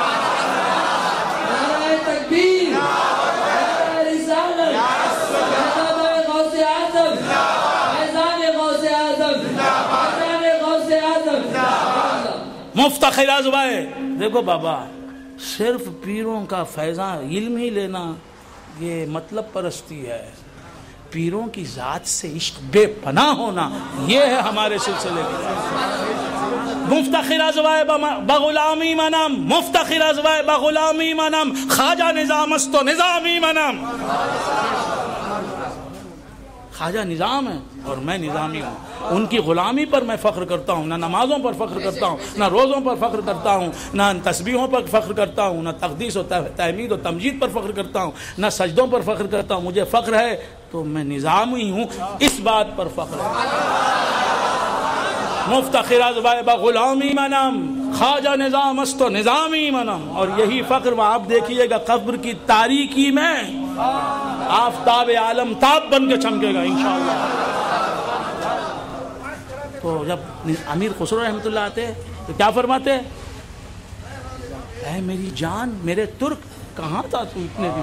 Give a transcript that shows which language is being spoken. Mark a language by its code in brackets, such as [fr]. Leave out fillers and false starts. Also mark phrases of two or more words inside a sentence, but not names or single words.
[ur] تکبیر، رسالت، غوث اعظم، فیضان غوث اعظم، فیضان غوث اعظم. [fa] مفتخر ازوائے. [ur] دیکھو بابا، صرف پیروں کا فیضان علم ہی لینا یہ مطلب پرستی ہے. پیروں کی ذات سے عشق بے پناہ ہونا یہ ہے ہمارے سلسلے کی. [fa] مفتخر ازوائے بغلامی منم، مفتخر ازوائے بغلامی منم، خواجہ نظام است و نظامی منم. [ur] خواجہ نظام ہے اور میں نظامی ہوں. ان کی غلامی پر میں فخر کرتا ہوں. نہ نمازوں پر فخر کرتا ہوں، نہ روزوں پر فخر کرتا ہوں، نہ تسبیحوں پر فخر کرتا ہوں، نہ تقدیس و تحمید و تمجید پر فخر کرتا ہوں، نہ سجدوں پر فخر کرتا ہوں. مجھے فخر ہے تو میں نظامی ہوں، اس بات پر فخر ہے. [fa] مفتخر ازوائے بغلامی منم، خواجہ نظام است و نظامی منم. [ur] اور یہی فخر وہ آپ دیکھیے گا قبر کی تاریکی میں آفتاب عالم تاب بن کے چمکے گا انشاءاللہ. تو جب امیر خسرو رحمۃ اللہ آتے تو کیا فرماتے؟ اے میری جان، میرے ترک، کہاں تھا تو اتنے دن؟